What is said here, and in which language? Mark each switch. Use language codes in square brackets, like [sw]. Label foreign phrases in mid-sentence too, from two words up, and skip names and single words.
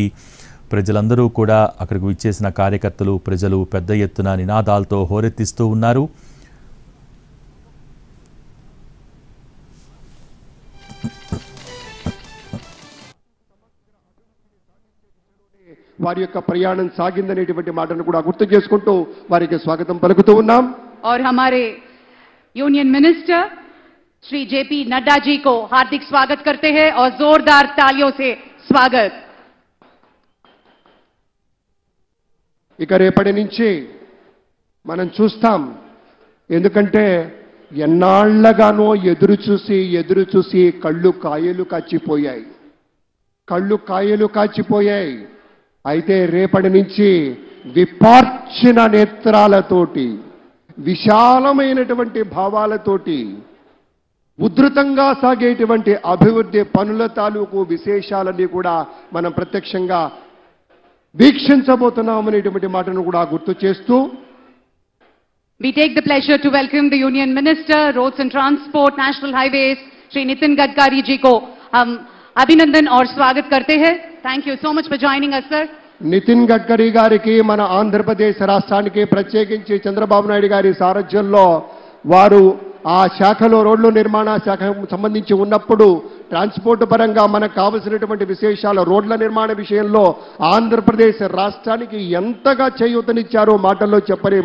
[te] ప్రజలందరూ కూడా అక్కడికి విచ్చేసిన కార్యకర్తలు, ప్రజలు పెద్ద ఎత్తున నినాదాలతో హోరెత్తిస్తూ ఉన్నారు. వారి యొక్క ప్రయాణం సాగిందనేటువంటి మాటను కూడా గుర్తు చేసుకుంటూ వారికి స్వాగతం పలుకుతూ ఉన్నాం. [hi] और हमारे यूनियन मिनिस्टर श्री जेपी नड्डा जी को हार्दिक स्वागत करते हैं और जोरदार तालियों से स्वागत. [te] ఇక రేపటి నుంచి మనం చూస్తాం. ఎందుకంటే ఎన్నాళ్లగానో ఎదురు చూసి కళ్ళు కాయలు కాచిపోయాయి. అయితే రేపటి నుంచి విపార్చిన నేత్రాలతోటి, విశాలమైనటువంటి భావాలతోటి ఉధృతంగా సాగేటువంటి అభివృద్ధి పనుల తాలూకు విశేషాలన్నీ కూడా మనం ప్రత్యక్షంగా వీక్షించబోతున్నామనేటువంటి మాటను కూడా గుర్తు చేస్తూ [en] We take the pleasure to welcome the Union Minister, Roads and Transport, National Highways, [hi] श्री नितिन गडकरी जी को हम अभिनंदन और स्वागत करते हैं. [en] Thank you so much for joining us, sir. [te] నితిన్ గడ్కరీ గారికి మన ఆంధ్రప్రదేశ్ రాష్ట్రానికి ప్రత్యేకించి చంద్రబాబు నాయుడు గారి సారథ్యంలో వారు ఆ శాఖలో రోడ్లు నిర్మాణ శాఖ సంబంధించి ఉన్నప్పుడు ట్రాన్స్పోర్ట్ పరంగా మనకు కావలసినటువంటి విశేషాలు రోడ్ల నిర్మాణ విషయంలో ఆంధ్రప్రదేశ్ రాష్ట్రానికి ఎంతగా చేయూతనిచ్చారో మాటల్లో చెప్పలేం.